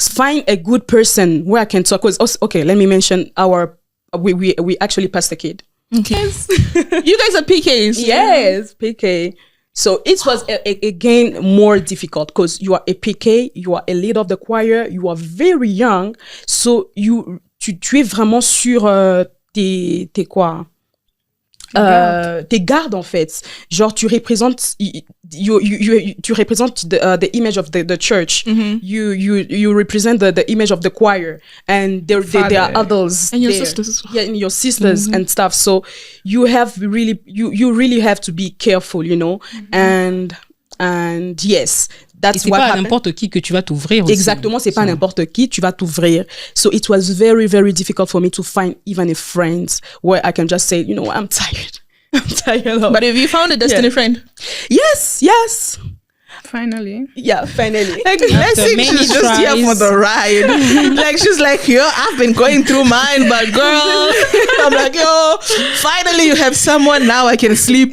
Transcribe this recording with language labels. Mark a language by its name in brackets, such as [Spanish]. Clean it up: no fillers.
[English] Find a good person where I can talk. Okay, let me mention we actually passed a kid. Okay. You guys are PKs. Yes, PK. So it was again more difficult because you are a PK, you are a leader of the choir, you are very young. [French] So tu es vraiment sur tes quoi? Tes gardes en fait. Genre tu représentes [English] tu represent the image of the church. You represent the image of the choir, and there are others and your sisters as well. Yeah, and your sisters and stuff. So you have really have to be careful, you know. And yes, that's what happened. [French] C'est pas n'importe qui que tu vas t'ouvrir aussi. Exactement, c'est pas n'importe qui, tu vas t'ouvrir. [English] So it was very, very difficult for me to find even a friend where I can just say, you know, I'm tired. But have you found a destiny friend? Yes. Finally. Yeah, finally. Like, she's just here for the ride. Like, she's like, yo, I've been going through mine, but girl, I'm like, yo, finally you have someone, now I can sleep.